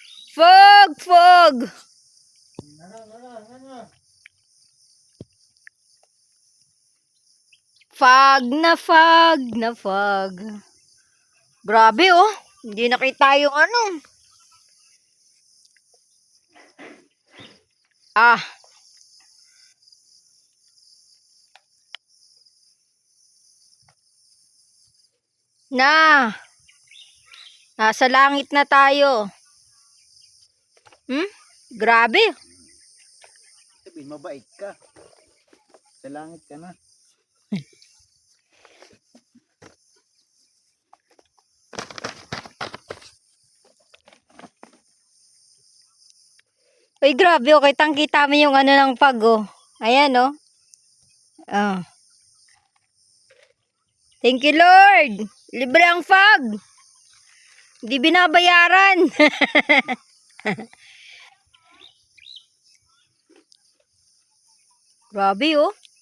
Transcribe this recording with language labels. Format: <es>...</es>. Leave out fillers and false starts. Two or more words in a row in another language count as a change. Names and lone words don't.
<tl>Fog! Fog! Fog na fog na fog. Grabe oh. Hindi nakita yung ano. Ah. Nasa langit na tayo. Grabe. Sabihin, mabait ka. Sa langit ka na. Uy, grabe oh. Kitang-kita mo yung ano ng pag oh. Ayan oh. Ah.</tl> <en>Thank you, Lord.</en> <tl>Libre ang fog. Hindi binabayaran. Grabe oh.</tl>